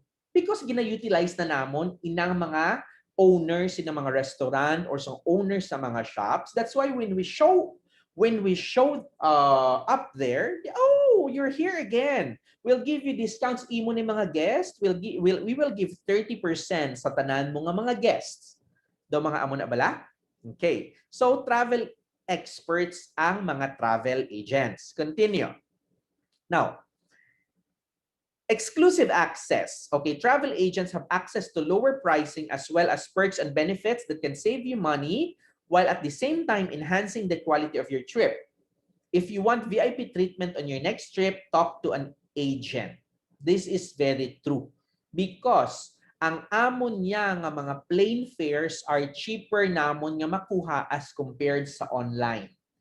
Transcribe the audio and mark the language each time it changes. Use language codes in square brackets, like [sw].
[hil] Because gina-utilize na namon inang mga owners in mga restaurant or some owners sa mga shops. [en] That's why when we show up there, oh, you're here again. We'll give you discounts [hil] imo ni mga guests. [en] We will give 30% [hil] sa tanan mo nga mga guests. Do mga amo na bala? Okay. [en] So travel experts ang mga travel agents. Continue. Now, exclusive access. Okay, travel agents have access to lower pricing as well as perks and benefits that can save you money while at the same time enhancing the quality of your trip. If you want VIP treatment on your next trip, talk to an agent. This is very true because [hil] ang amon niya nga mga [en] plane fares are cheaper [hil] namon nga makuha [en] as compared sa online.